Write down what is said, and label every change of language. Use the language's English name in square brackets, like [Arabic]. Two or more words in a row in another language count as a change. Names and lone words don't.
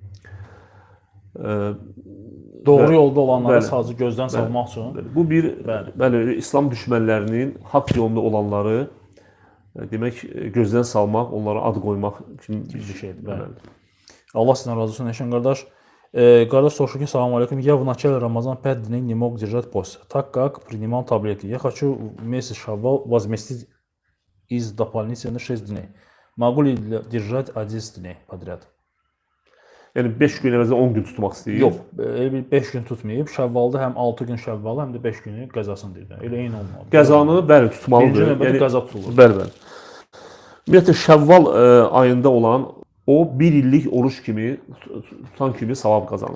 [Azerbaijani] Doğru yolda olanları bəli, sadəcə gözdən salmaq üçün. Bu bir Bəli. İslam düşmənlərinin haqq yolunda olanları demək gözdən salmaq, onlara ad qoymaq kimi Bir şeydir. Bəli. Allah sizdən razı olsun Eşən qardaş. Qardaş soruşur ki, [Arabic] سلام عليكم. [Russian] Я в начале Рамазана 5 дней не мог держать пост, так как принимал таблетки. Я хочу месяц Шаввал возместить из дополнительно 6 дней. Могу ли держать 11 дней подряд? [Azerbaijani] Yəni 5 gün əvəzinə 10 gün tutmaq istəyir. Yox, elə bir 5 gün tutmayıb, Şəvvalda həm 6 gün Şəvvalı, həm də 5 günü qəzasını deyir. Elə eyni olmalı. Qəzanı bəli tutmalıdır. Birinci növbədə qəza tutulur. Bəli. Ümumiyyətlə Şəvval ayında olan o 1 illik oruç kimi tutan kimi savab qazanır.